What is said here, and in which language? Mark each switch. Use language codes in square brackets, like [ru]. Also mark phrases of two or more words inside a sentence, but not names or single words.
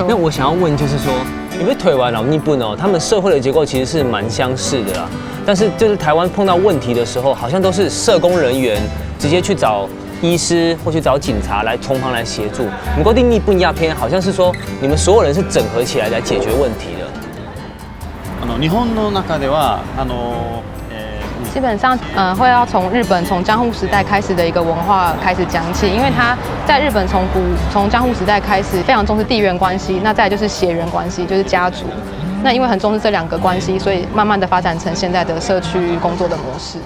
[zh] 那我想要问就是说，因为台湾、日本他们社会的结构其实是蛮相似的啦，但是就是台湾碰到问题的时候，好像都是社工人员直接去找医师或去找警察来从旁来协助。不过日本亚片好像是说你们所有人是整合起来来解决问题的。 [ja] 日本の中では [zh] 基本上，会要从日本从江户时代开始的一个文化开始讲起，因为它在日本从江户时代开始非常重视地缘关系，那再来就是血缘关系，就是家族。那因为很重视这两个关系，所以慢慢的发展成现在的社区工作的模式。